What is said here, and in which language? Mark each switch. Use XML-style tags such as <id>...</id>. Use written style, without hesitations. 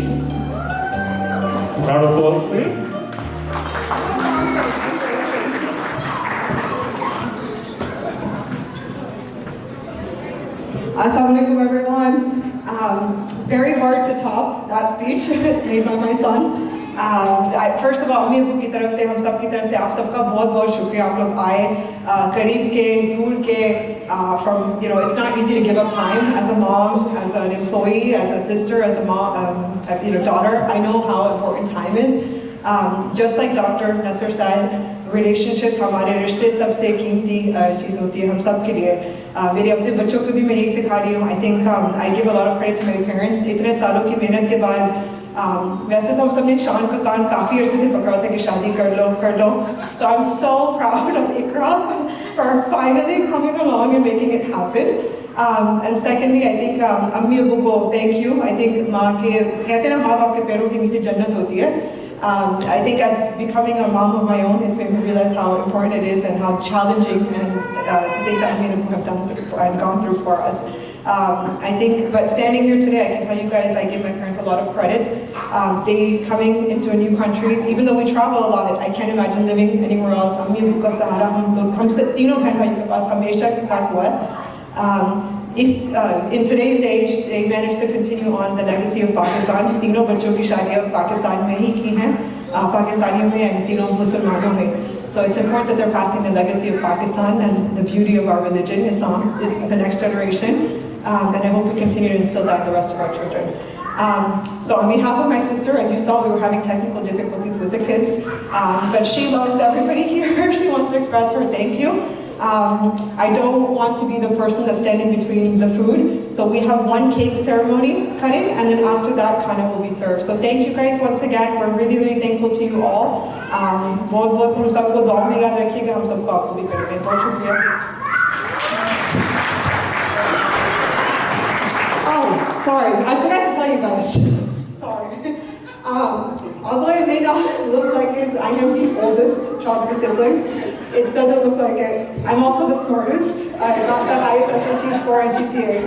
<en>Round of applause, please. Assalamualaikum everyone. Very hard to top that speech made by my son. First of all,</en> <hi>अम्मी अब्बू की तरफ से हम सब की तरफ से आप सबका बहुत बहुत शुक्रिया. आप लोग आए करीब के दूर के</hi> <en>from it's not easy to give up time as a mom, as an employee, as a sister, as a mom, daughter. I know how important time is. Just like Dr. Nasser said,</en> <hi>relationships हमारे रिश्ते सबसे कीमती चीज़ होती है हम सब के लिए. मेरे अपने बच्चों को भी मैं यही सिखा रही हूँ.</hi> <en>I think I give a lot of credit to my parents.</en> <hi>इतने सालों की मेहनत के बाद वैसे तो हम सब ने शान का कान काफ़ी अरसे से पकड़ा था कि शादी कर लो.</hi> <en>So I'm so proud of Ikra for finally coming along and making it happen. And secondly, I think</en> <hi>अम्मी अबू को</hi> <en>thank you. I think</en> <hi>माँ के कहते हैं ना माँ बाप के पैरों के नीचे जन्नत होती है.</hi> <en>I think as becoming a mom of my own, it's made me realize how important it is and how challenging and things that Amina have done and gone through for us. I think, but standing here today, I can tell you guys, I give my parents a lot of credit. They coming into a new country, even though we travel a lot, I can't imagine living anywhere else.</en> <hi>हम तीनों बहन भाई के पास हमेशा के साथ हुआ है.</hi> <en>In today's age, they managed to continue on the legacy of Pakistan.</en> <hi>तीनों बच्चों की शादियाँ पाकिस्तान में ही की हैं, पाकिस्तानियों में and तीनों मुसलमानों में.</hi> <en>So it's important that they're passing the legacy of Pakistan and the beauty of our religion, Islam, to the next generation. And I hope we continue to instill that in the rest of our children. So on behalf of my sister, as you saw, we were having technical difficulties with the kids, but she loves everybody here. She wants to express her thank you. I don't want to be the person that's standing between the food. So we have one cake ceremony cutting, and then after that, khana will be served. So thank you guys once again. We're really, really thankful to you all.</en> <hi>बहुत हम सबको दुआ में याद रखिएगा, हम सबको आपको भी करेंगे. बहुत शुक्रिया.</hi> <en>Oh, sorry, I forgot to tell you guys. Sorry. Although it may not look like it, I am the oldest chocolate sibling. It doesn't look like it. I'm also the smartest. I got the highest SAT score and GPA.</en>